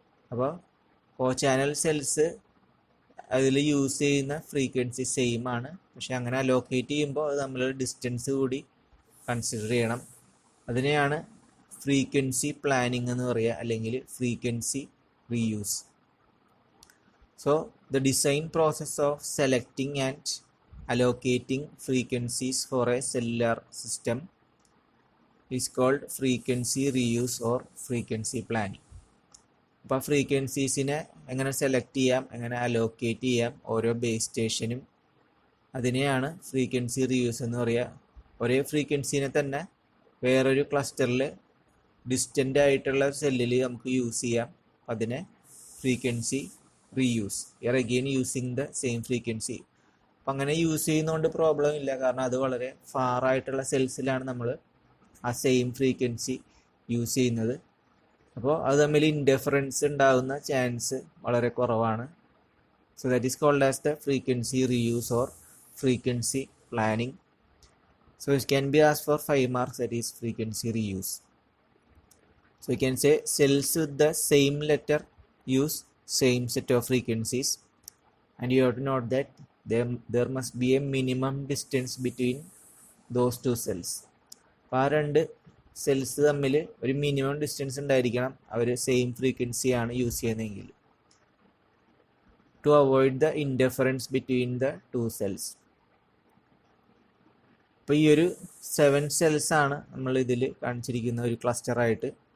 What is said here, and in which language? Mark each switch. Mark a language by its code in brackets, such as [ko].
[ml] അപ്പോൾ കോ channel cells അതിൽ use ചെയ്യുന്ന ഫ്രീക്വൻസി സെയിം ആണ്. പക്ഷെ അങ്ങനെ അലോക്കേറ്റ് ചെയ്യുമ്പോൾ അത് തമ്മിലുള്ള ഡിസ്റ്റൻസ് കൂടി കൺസിഡർ ചെയ്യണം. അതിനെയാണ് ഫ്രീക്വൻസി പ്ലാനിങ് എന്ന് പറയുക, അല്ലെങ്കിൽ frequency reuse. [en] So the design process of selecting and allocating frequencies for a cellular system is called frequency reuse or frequency planning. [ml] അപ്പോൾ ഫ്രീക്വൻസീസിനെ എങ്ങനെ സെലക്ട് ചെയ്യാം, എങ്ങനെ അലോക്കേറ്റ് ചെയ്യാം ഓരോ ബേസ് സ്റ്റേഷനും, അതിനെയാണ് ഫ്രീക്വൻസി റീയൂസ് എന്ന് പറയുക. ഒരേ ഫ്രീക്വൻസീനെ തന്നെ വേറൊരു ക്ലസ്റ്ററിൽ ഡിസ്റ്റൻ്റ് ആയിട്ടുള്ള സെല്ലിൽ നമുക്ക് യൂസ് ചെയ്യാം. അതിനെ frequency reuse, [en] Again using the same frequency. [ml] അപ്പം അങ്ങനെ യൂസ് ചെയ്യുന്നതുകൊണ്ട് പ്രോബ്ലം ഇല്ല, കാരണം അത് വളരെ ഫാർ ആയിട്ടുള്ള സെൽസിലാണ് നമ്മൾ ആ സെയിം ഫ്രീക്വൻസി യൂസ് ചെയ്യുന്നത്. അപ്പോൾ അത് തമ്മിൽ ഇൻഡിഫറൻസ് ഉണ്ടാകുന്ന ചാൻസ് വളരെ കുറവാണ്. [en] So that is called as the frequency reuse or frequency planning. So it can be asked for 5 marks, that is frequency reuse. So you can say cells with the same letter use same set of frequencies, and you have to note that there must be a minimum distance between those two cells. [ml] അപ്പോൾ ആ 2 cells തമ്മിൽ ഒരു minimum distance ഉണ്ടായിരിക്കണം, അവർ same frequency ആണ് use ചെയ്യുന്നതെങ്കിൽ, [en] To avoid the indifference between the 2 cells. [ml] അപ്പോൾ ഈ ഒരു 7 സെൽസ് ആണ് നമ്മൾ ഇതിൽ കാണിച്ചിരിക്കുന്ന ഒരു ക്ലസ്റ്ററായിട്ട്.